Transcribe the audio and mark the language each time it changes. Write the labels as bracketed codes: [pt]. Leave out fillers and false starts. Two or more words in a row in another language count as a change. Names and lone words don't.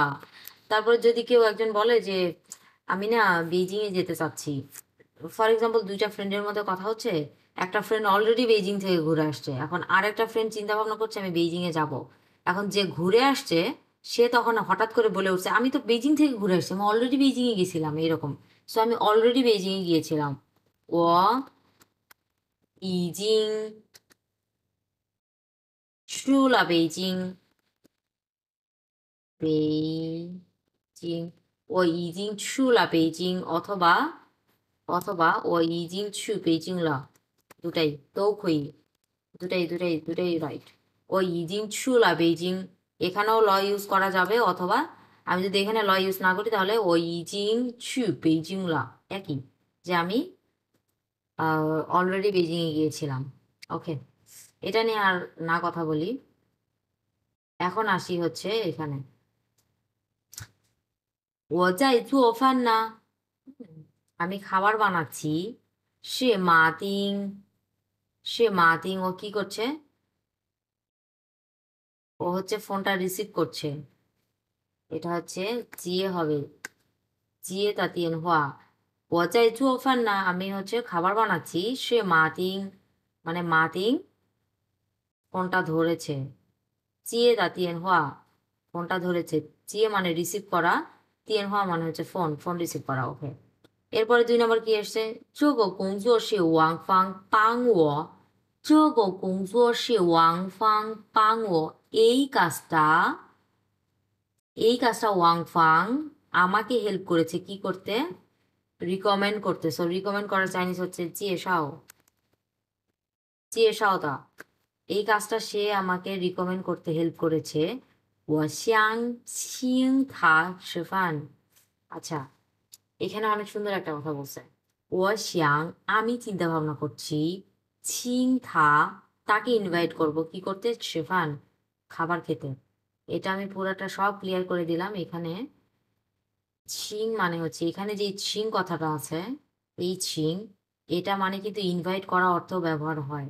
[bn] তারপরে যদি কেউ একজন বলে যে আমি না বেইজিং এ যেতে চাচ্ছি, [en] for example [bn] 2টা ফ্রেন্ডের মধ্যে কথা হচ্ছে, একটা ফ্রেন্ড অলরেডি বেইজিং থেকে ঘুরে আসছে, এখন আরেকটা ফ্রেন্ড চিন্তা ভাবনা করছে আমি বেইজিং এ যাব। এখন যে ঘুরে আসছে সে তখন হঠাৎ করে বলে উঠছে আমি তো বেইজিং থেকে ঘুরে আসছি, আমি অলরেডি বেইজিং এ গেছিলাম, এরকম। সো আমি অলরেডি বেইজিং এ গিয়েছিলাম, [zh] 我已经去了北京，北京，我已经去了北京，অথবা我已经去北京了， [bn] দুটাই তো কই, দুটাই রাইট। [zh] 我已经去了北京, [bn] এখানেও ল ইউজ করা যাবে, অথবা আমি যদি এখানে ল ইউজ না করি তাহলে [zh] 我已经去北京了, [bn] একই, যে আমি অলরেডি বেইজিংয়ে গিয়েছিলাম। ওকে, এটা নিয়ে আর না কথা বলি। এখন আসি হচ্ছে এখানে, [zh] 我在做饭呢, [bn] আমি খাবার বানাচ্ছি। সে মাতিং ও কি করছে, ও হচ্ছে ফোনটা রিসিভ করছে, এটা হচ্ছে জিয়ে হবে, [zh] 接电话. 我在做饭 [bn] না, আমি হচ্ছে খাবার বানাচ্ছি। মানে মাতিং ফোনটা ধরেছে, [zh] 接电话 [bn] ফোনটা ধরেছে, চিয়ে মানে রিসিভ করা, [zh] 电话 [bn] মানে হচ্ছে ফোন, ফোন রিসিভ করা। ওকে, এরপরে 2 নম্বর কি আসছে, [zh] 这个工作是王芳帮我，这个工作是王芳帮我, [bn] এই কাজটা ওয়াং ফাং আমাকে হেল্প করেছে কি করতে, রিকমেন্ড করতে। সো রিকমেন্ড করার চাইনিজ হচ্ছে [zh] 介绍, [bn] দা, এই কাজটা সে আমাকে রিকমেন্ড করতে হেল্প করেছে। [zh] 我想请他吃饭, [bn] আচ্ছা, এখানে অনেক সুন্দর একটা কথা বলছে, [zh] 我想 [bn] আমি চিন্তা ভাবনা করছি, [zh] 请他 [bn] তাকে ইনভাইট করব কি করতে, [zh] 吃饭 [bn] খাবার খেতে। এটা আমি পুরাটা সব ক্লিয়ার করে দিলাম। এখানে ছিং মানে হচ্ছে, এখানে যে ছিং কথাটা আছে, এই ছিং, এটা মানে কিন্তু ইনভাইট করা অর্থ ব্যবহার হয়।